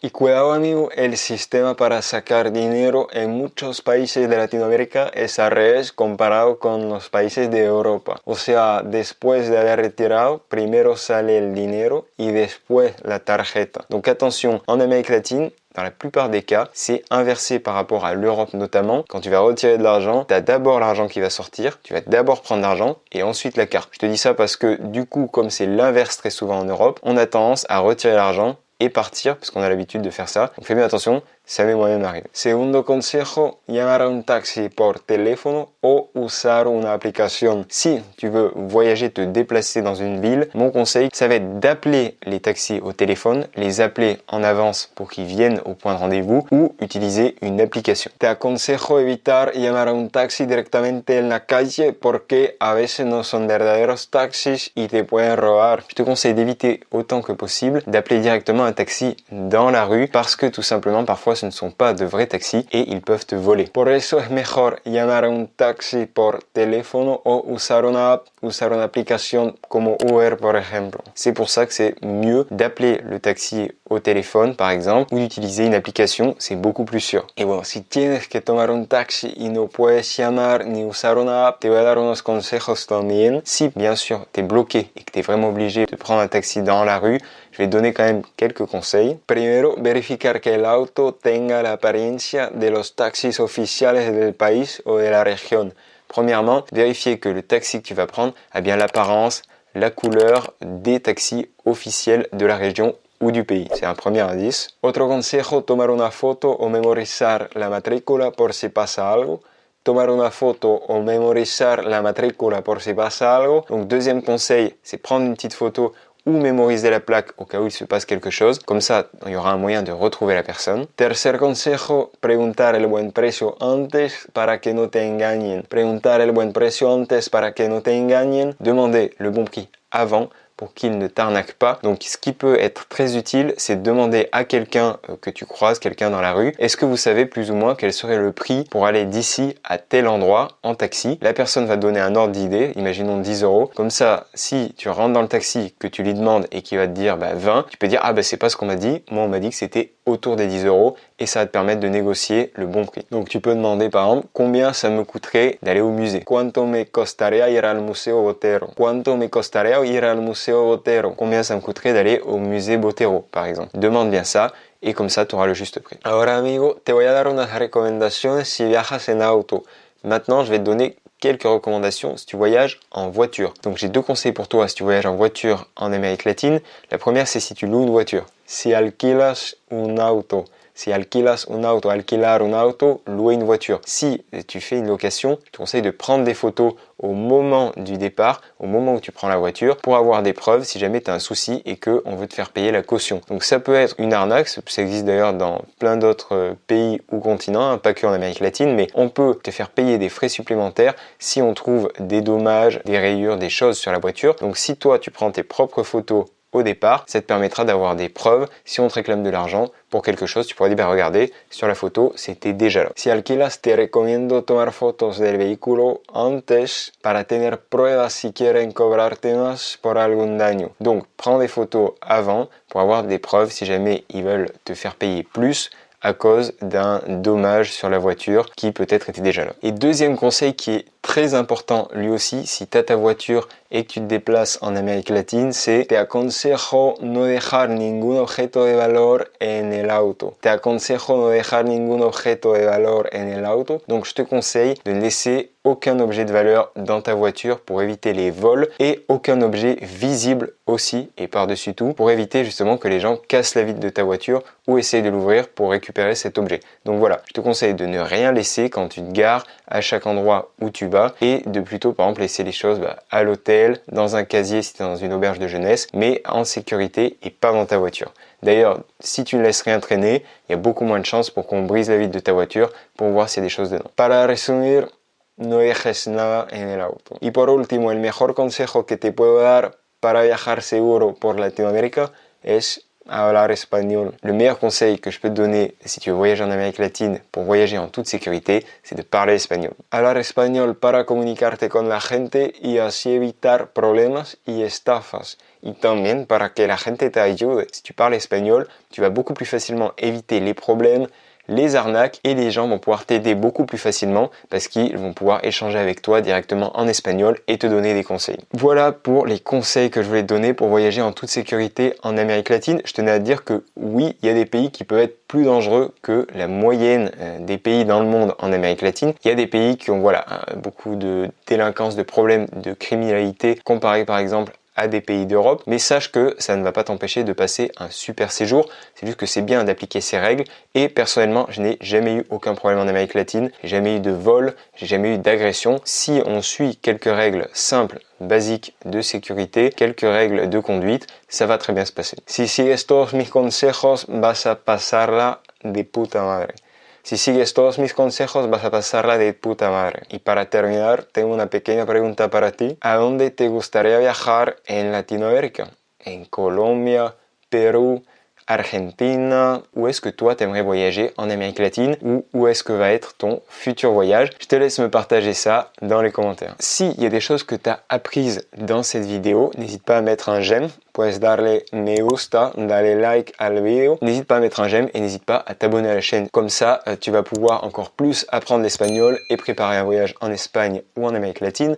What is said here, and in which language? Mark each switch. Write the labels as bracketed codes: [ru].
[es] Y cuidado amigo, el sistema para sacar dinero en muchos países de Latinoamérica es al revés comparado con los países de Europa. O sea, después de haber retirado, primero sale el dinero y después la tarjeta. [fr] Donc attention, en Amérique latine, dans la plupart des cas, c'est inversé par rapport à l'Europe notamment. Quand tu vas retirer de l'argent, tu as d'abord l'argent qui va sortir, tu vas d'abord prendre l'argent et ensuite la carte. Je te dis ça parce que du coup, comme c'est l'inverse très souvent en Europe, on a tendance à retirer l'argent et partir parce qu'on a l'habitude de faire ça. Donc fais bien attention, ça m'est moi-même arrivé. [es] Segundo consejo, llamar a un taxi por teléfono o usar una aplicación. [fr] Si tu veux voyager, te déplacer dans une ville, mon conseil, ça va être d'appeler les taxis au téléphone, les appeler en avance pour qu'ils viennent au point de rendez-vous ou utiliser une application. [es] Te aconsejo evitar llamar a un taxi directamente en la calle porque a veces no son verdaderos taxis y te pueden robar. [fr] Je te conseille d'éviter autant que possible d'appeler directement un taxi dans la rue parce que tout simplement parfois ce ne sont pas de vrais taxis et ils peuvent te voler. [es] Por eso es mejor llamar a un taxi por teléfono o usar una app, usar una aplicación como Uber por ejemplo. [fr] C'est pour ça que c'est mieux d'appeler le taxi au téléphone par exemple ou d'utiliser une application, c'est beaucoup plus sûr. [es] Et bueno, si tienes que tomar un taxi y no puedes llamar ni usar una app, te voy a dar unos consejos también. [fr] Si bien sûr t'es bloqué et que t'es vraiment obligé de prendre un taxi dans la rue, je vais te donner quand même quelques conseils. [es] Primero, verificar que el auto tenga la apariencia de los taxis oficiales del país o de la región. [fr] Premièrement, vérifier que le taxi que tu vas prendre a bien l'apparence, la couleur des taxis officiels de la région ou du pays. C'est un premier indice. [es] Otro consejo, tomar una foto o memorizar la matrícula por si pasa algo. Tomar una foto o memorizar la matrícula por si pasa algo. [fr] Donc deuxième conseil, c'est prendre une petite photo ou mémoriser la plaque au cas où il se passe quelque chose. Comme ça, il y aura un moyen de retrouver la personne. Tercer consejo, preguntar el buen precio antes para que no te engañen. Preguntar el buen precio antes para que no te engañen. Demander le bon prix avant pour qu'il ne t'arnaque pas. Donc ce qui peut être très utile, c'est de demander à quelqu'un que tu croises, quelqu'un dans la rue, est-ce que vous savez plus ou moins quel serait le prix pour aller d'ici à tel endroit en taxi? La personne va te donner un ordre d'idée, imaginons 10 euros. Comme ça, si tu rentres dans le taxi, que tu lui demandes et qu'il va te dire 20, tu peux dire ah c'est pas ce qu'on m'a dit, moi on m'a dit que c'était autour des 10 euros et ça va te permettre de négocier le bon prix. Donc tu peux demander par exemple combien ça me coûterait d'aller au musée. [es] Cuánto me costaría ir al Museo Botero? Cuánto me costaría ir al Museo Botero? [fr] Combien ça me coûterait d'aller au musée Botero par exemple? Demande bien ça et comme ça tu auras le juste prix. [es] Ahora amigo, te voy a dar unas recomendaciones si viajas en auto. [fr] Maintenant je vais te donner quelques recommandations si tu voyages en voiture. Donc j'ai deux conseils pour toi si tu voyages en voiture en Amérique latine. La première c'est si tu loues une voiture. [es] Si alquilas un auto. Si alquilas un auto, alquilar un auto, [fr] louer une voiture. Si tu fais une location, je te conseille de prendre des photos au moment du départ, au moment où tu prends la voiture, pour avoir des preuves si jamais tu as un souci et qu'on veut te faire payer la caution. Donc ça peut être une arnaque, ça existe d'ailleurs dans plein d'autres pays ou continents, pas que en Amérique latine, mais on peut te faire payer des frais supplémentaires si on trouve des dommages, des rayures, des choses sur la voiture. Donc si toi tu prends tes propres photos au départ, ça te permettra d'avoir des preuves. Si on te réclame de l'argent pour quelque chose, tu pourras dire, regardez, sur la photo, c'était déjà là. [es] Si alquilas, te recomiendo tomar fotos del vehículo antes para tener pruebas si quieren cobrarte más por algún daño. [fr] Donc, prends des photos avant pour avoir des preuves si jamais ils veulent te faire payer plus à cause d'un dommage sur la voiture qui peut-être était déjà là. Et deuxième conseil qui est très important lui aussi, si tu as ta voiture et que tu te déplaces en Amérique latine, c'est [es] te aconsejo no dejar ningún objeto de valor en el auto. Te aconsejo no dejar ningún objeto de valor en el auto. [fr] Donc je te conseille de ne laisser aucun objet de valeur dans ta voiture pour éviter les vols et aucun objet visible aussi et par-dessus tout pour éviter justement que les gens cassent la vitre de ta voiture ou essayent de l'ouvrir pour récupérer cet objet. Donc voilà, je te conseille de ne rien laisser quand tu te gares à chaque endroit où tu vas et de plutôt par exemple laisser les choses à l'hôtel, dans un casier si tu es dans une auberge de jeunesse, mais en sécurité et pas dans ta voiture. D'ailleurs, si tu ne laisses rien traîner, il y a beaucoup moins de chances pour qu'on brise la vitre de ta voiture pour voir s'il y a des choses dedans. [es] Para resumir, no dejes nada en el auto. Y por último, el mejor consejo que te puedo dar para viajar seguro por Latinoamérica es hablar espagnol. [fr] Le meilleur conseil que je peux te donner si tu veux voyager en Amérique latine pour voyager en toute sécurité, c'est de parler espagnol. [es] Hablar espagnol para comunicarte con la gente y así evitar problemas y estafas. Y también para que la gente te ayude. [fr] Si tu parles espagnol, tu vas beaucoup plus facilement éviter les problèmes, les arnaques et les gens vont pouvoir t'aider beaucoup plus facilement parce qu'ils vont pouvoir échanger avec toi directement en espagnol et te donner des conseils. Voilà pour les conseils que je voulais te donner pour voyager en toute sécurité en Amérique latine. Je tenais à te dire que oui, il y a des pays qui peuvent être plus dangereux que la moyenne des pays dans le monde en Amérique latine. Il y a des pays qui ont beaucoup de délinquance, de problèmes de criminalité comparé par exemple à des pays d'Europe, mais sache que ça ne va pas t'empêcher de passer un super séjour, c'est juste que c'est bien d'appliquer ces règles et personnellement je n'ai jamais eu aucun problème en Amérique latine, j'ai jamais eu de vol, j'ai jamais eu d'agression. Si on suit quelques règles simples, basiques de sécurité, quelques règles de conduite, ça va très bien se passer. [es] Si sigues todos mis consejos vas a pasarla de puta madre. Si sigues todos mis consejos vas a pasarla de puta madre. Y para terminar, tengo una pequeña pregunta para ti. ¿A dónde te gustaría viajar en Latinoamérica? ¿En Colombia, Perú, Argentina? [fr] Où est-ce que toi t'aimerais voyager en Amérique latine? Ou où est-ce que va être ton futur voyage? Je te laisse me partager ça dans les commentaires. S'il y a des choses que tu as apprises dans cette vidéo, n'hésite pas à mettre un j'aime. [es] Puedes darle me gusta, darle like al video. [fr] N'hésite pas à mettre un j'aime et n'hésite pas à t'abonner à la chaîne. Comme ça, tu vas pouvoir encore plus apprendre l'espagnol et préparer un voyage en Espagne ou en Amérique latine.